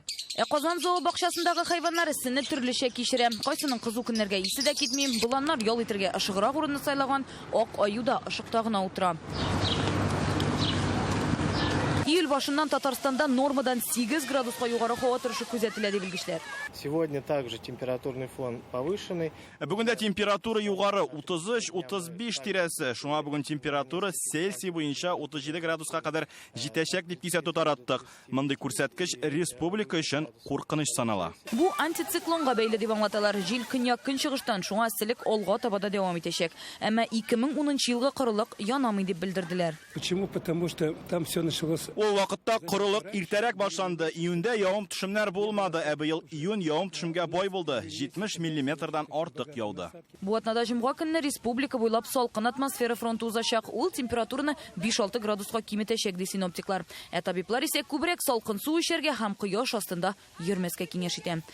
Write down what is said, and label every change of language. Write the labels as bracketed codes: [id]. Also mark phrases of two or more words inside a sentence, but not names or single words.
[tt] Казан зообакчасындагы хайваннар эссене төрлечә кичерә. Кайсының кызу көннәргә исе дә китми, буланнар ял итәргә ышыграк урынны сайлаган, ак аю да ышыкта гына утыра. Июль башыннан Татарстанда нормадан 8 градуска югары һава торышы күзәтелә ди белгечләр. [ru] Сегодня также температурный фон повышенный. [tt] Бүгендә температура югары 33-35 тирәсе. Шуңа бүген температура Цельсий буенча 37 градуска кадәр җитәчәк дип кисәтү тараттык. Мондый күрсәткеч республика өчен куркыныч санала. Бу антициклонга бәйле дип аңлаталар. Җил көньяк көнчыгыштан, шуңа эсселек алга табада дәвам итәчәк. Әмма 2010 елгы корылык янамый дип белдерделәр. [ru] Почему? Потому что там все началось. [tt] Ул вакытта корылык иртәрәк башланды. Июньдә явым-төшемнәр булмады, ә быел июнь явым-төшемгә бай булды. 70 мм-дан артык яуды. Бу атнада җомга көнне республика буйлап салкын атмосфера фронты узачак. Ул температураны 5-6 градуска киметәчәк ди синоптиклар. Ә табиблар исә күбрәк салкын су эчәргә һәм кояш астында йөрмәскә киңәш итә.